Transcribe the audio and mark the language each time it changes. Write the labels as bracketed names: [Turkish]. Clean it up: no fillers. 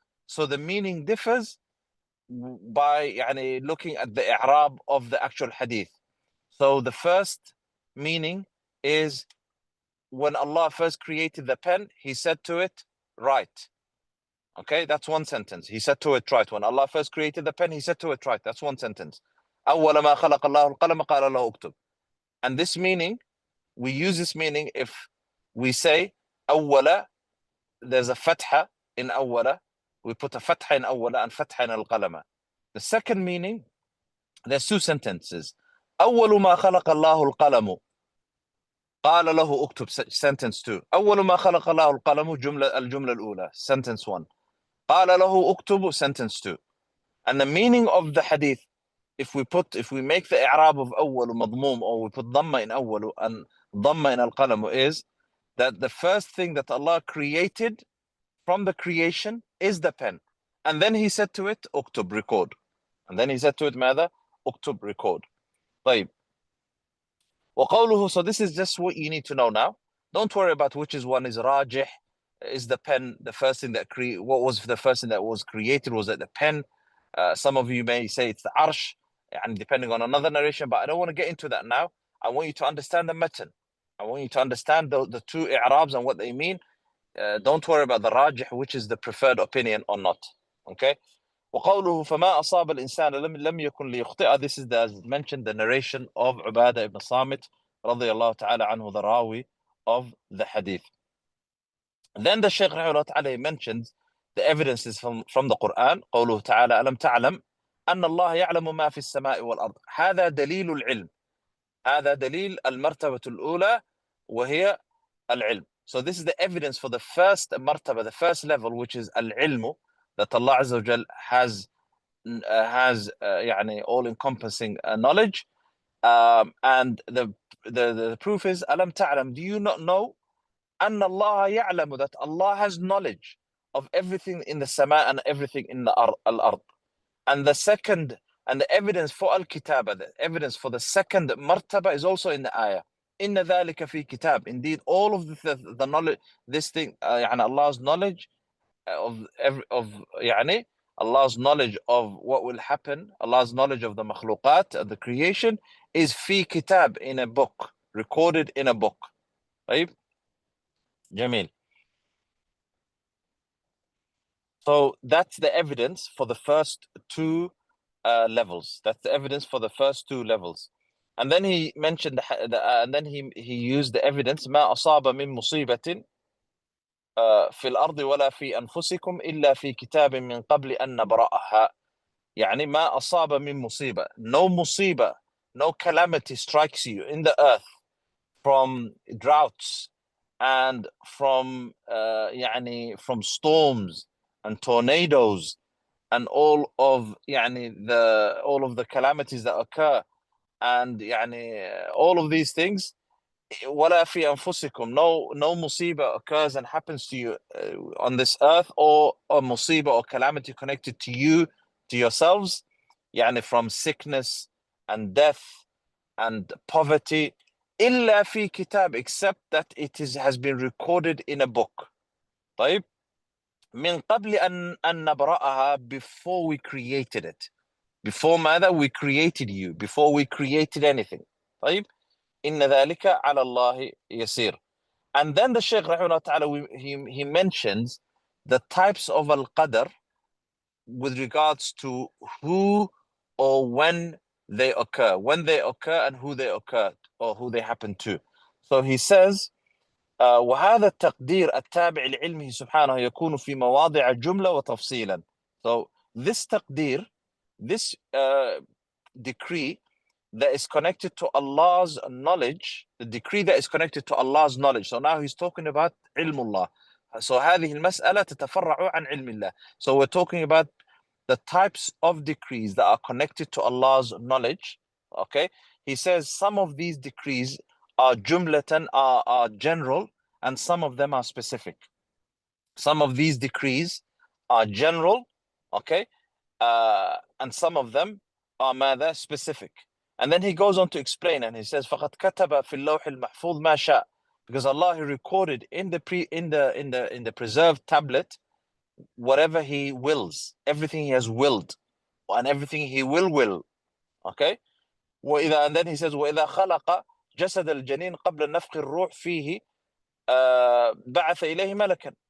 [English] So the meaning differs by [Arabic] يعني [English] looking at the إعراب of the actual hadith. So the first meaning is when Allah first created the pen, He said to it, write. Okay, that's one sentence. He said to it, write. When Allah first created the pen, He said to it, write. That's one sentence. [Arabic] أول ما خلق الله القلم قال له اكتب. [English] And this meaning, we use this meaning if we say أول, there's a fatha in أول, we put a fatha in أول and fatha in al-qalama. The second meaning, there's two sentences. [Arabic] أول ما خلق الله القلم قال له اكتب, [English] sentence 2. [Arabic] أول ما خلق الله القلم الجملة الأولى, [English] sentence 1. [Arabic] قال له اكتب, [English] sentence 2. And the meaning of the hadith, if we make the i'rab of [Arabic] أول مضموم, [English] or we put dhamma in أول and dhamma in al-qalam, is that the first thing that Allah created from the creation is the pen. And then He said to it, uktub, record. And then He said to it, [Arabic] ماذا? [English] uktub, record. [Arabic] طيب. وقوله, [English] so this is just what you need to know now. Don't worry about which is one is rajih. Is the pen the first thing that what was the first thing that was created? Was it the pen? Some of you may say it's the arsh, and depending on another narration, but I don't want to get into that now. I want you to understand the matan. I want you to understand the two i'rabs and what they mean. Don't worry about the rajih, which is the preferred opinion or not. Okay? [Arabic] وقوله فما أصاب الإنسان لم يكن ليخطئ. [English] This is as mentioned, the narration of Ubadah ibn Samit [Arabic] رضي الله تعالى عنه, [English] the rawi of the hadith. Then the Shaykh [Arabic] رحمه الله تعالى [English] mentions the evidences from the Quran. [Arabic] قوله تعالى ألم تعلم أن الله يعلم ما في السماء والأرض. هذا دليل العلم. هذا دليل المرتبة الأولى وهي العلم. [English] So this is the evidence for the first martaba, the first level, which is al-ilmu, that Allah Azza wa Jal has [Arabic] يعني [English] all-encompassing knowledge. And the proof is [Arabic] ألم تعلم, [English] do you not know [Arabic] أن الله يعلم, [English] that Allah has knowledge of everything in the sama and everything in the al-ard. And the second And the evidence for al-kitaba, the evidence for the second martaba is also in the ayah. Inna dhalika fi kitab. Indeed, all of the knowledge, this thing, [Arabic] يعني [English] Allah's knowledge of يعني Allah's knowledge of what will happen, Allah's knowledge of the makhluqat, of the creation, is fi kitab, in a book, recorded in a book. Right? Jamil. So that's the evidence for the first two levels. That's the evidence for the first two levels. And then he mentioned and then he used the evidence [Arabic] ما أصاب من مصيبة في الأرض ولا في أنفسكم إلا في كتاب من قبل أن نبرأها. يعني ما أصاب من مصيبة. [English] No مصيبة, no calamity strikes you in the earth from droughts and from [Arabic] يعني [English] from storms and tornadoes and all of the calamities that occur, and يعني all of these things. [Arabic] ولا في أنفسكم, [English] no musiba occurs and happens to you on this earth, or musiba or calamity connected to you, to yourselves, [Arabic] يعني [English] from sickness and death and poverty, [Arabic] إلا في كتاب, [English] except that has been recorded in a book. [Arabic] طيب, من قبل أن نبرأها, [English] before we created it. Before [Arabic] ماذا? [English] We created you. Before we created anything. [Arabic] طيب, إن ذلك على الله يسير. [English] And then the Shaykh [Arabic] رحمه الله تعالى, [English] he mentions the types of al-qadr with regards to who or when they occur, and who they occur, or who they happen to. So he says, [Arabic] وهذا التقدير التابع لعلمه سبحانه يكون في مواضع جملة وتفصيلا. [English] So this taqdeer, this decree that is connected to Allah's knowledge, the decree that is connected to Allah's knowledge. So now he's talking about [Arabic] علم الله. [English] So [Arabic] هذه المسألة تتفرع عن علم الله. [English] So we're talking about the types of decrees that are connected to Allah's knowledge. Okay, he says some of these decrees are jumlatan, are general, and some of them are specific. Some of these decrees are general, okay, and some of them are [Arabic] ماذا? [English] Specific. And then he goes on to explain, and he says [Arabic] فقد كتب في اللوح المحفوظ ما شاء, [English] because Allah, he recorded in the preserved tablet whatever he wills, everything he has willed, and everything he will. Okay, and then he says [Arabic] وإذا خلق جسد الجنين قبل نفخ الروح فيه بعث إليه ملكا.